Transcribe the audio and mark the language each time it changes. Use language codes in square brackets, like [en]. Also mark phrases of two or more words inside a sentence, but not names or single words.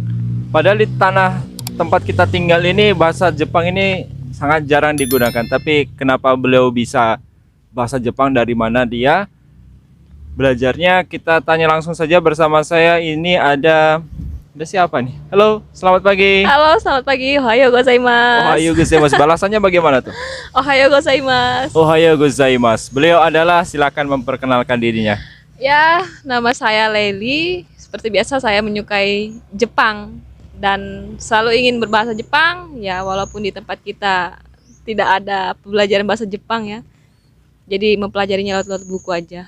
[id] Padahal di tanah tempat kita tinggal ini bahasa Jepang ini sangat jarang digunakan. Tapi kenapa beliau bisa bahasa Jepang, dari mana dia belajarnya? Kita tanya langsung saja. Bersama saya ini ada siapa nih? Halo, selamat pagi. Halo, selamat pagi. [ja] おはようございます. おはようございます. [id] Balasannya bagaimana tuh? [ja] おはようございます. おはようございます. [id] Beliau adalah, silakan memperkenalkan dirinya. Ya, nama saya Leili. Seperti biasa saya menyukai Jepang dan selalu ingin berbahasa Jepang. Ya, walaupun di tempat kita tidak ada pembelajaran bahasa Jepang ya. Jadi mempelajarinya lewat buku aja.